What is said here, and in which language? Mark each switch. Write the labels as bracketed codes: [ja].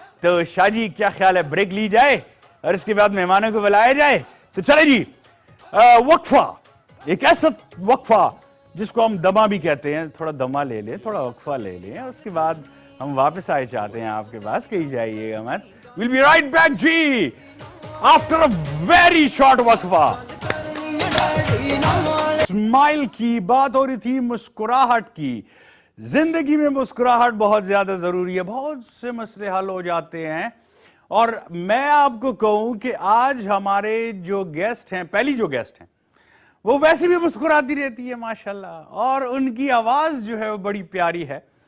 [ur] تو شاہ جی کیا خیال ہے بریک لی جائے اور اس کے بعد مہمانوں کو بلایا جائے؟ تو چلے جی وقفہ, ایک ایسا وقفہ جس کو ہم دمہ بھی کہتے ہیں, تھوڑا دمہ لے لیں, تھوڑا وقفہ لے لیں, اس کے بعد ہم واپس آئے چاہتے ہیں آپ کے پاس, کہیں جائیے گا مت. [en] We'll be right back جی after a very short وقفہ. [ur] اسمائل کی بات ہو رہی تھی, مسکراہٹ کی. زندگی میں مسکراہٹ بہت زیادہ ضروری ہے, بہت سے مسئلے حل ہو جاتے ہیں. اور میں آپ کو کہوں کہ آج ہمارے جو گیسٹ ہیں, پہلی جو گیسٹ ہیں وہ ویسے بھی مسکراتی رہتی ہے ماشاءاللہ, اور ان کی آواز جو ہے وہ بڑی پیاری ہے.